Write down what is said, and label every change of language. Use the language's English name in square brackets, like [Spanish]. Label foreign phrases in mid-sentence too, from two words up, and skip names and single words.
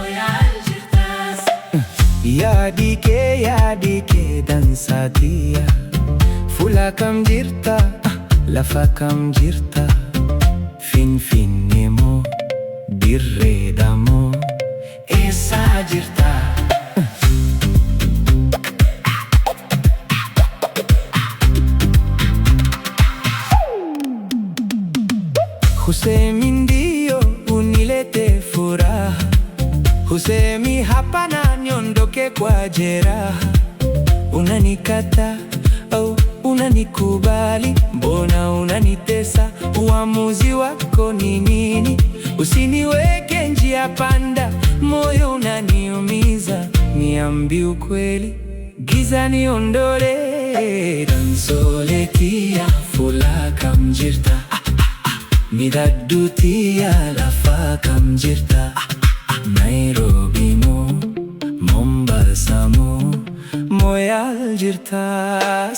[Oromo] Yaadi kee dansaa tiyyaa fuula kam jirta? Lafa kam jirta? Finfinnee moo Dirree moo eessa jirta? [Swahili] Husemi ndio unilete furaha, husemi hapana niondoke kwa jeraha. Unanikata au unanikubali, mbona unanitesa? Uamuzi wako ni nini? Usiniweke njia panda, moyo unaniumiza. Niambie ukweli, giza niondole. [Oromo] Dansoolee tiyyaa fuula kam jirta? Midhadduu tiyyaa lafaa kam jirta? Nairobi moo Mombasa moo moyaal jirtas?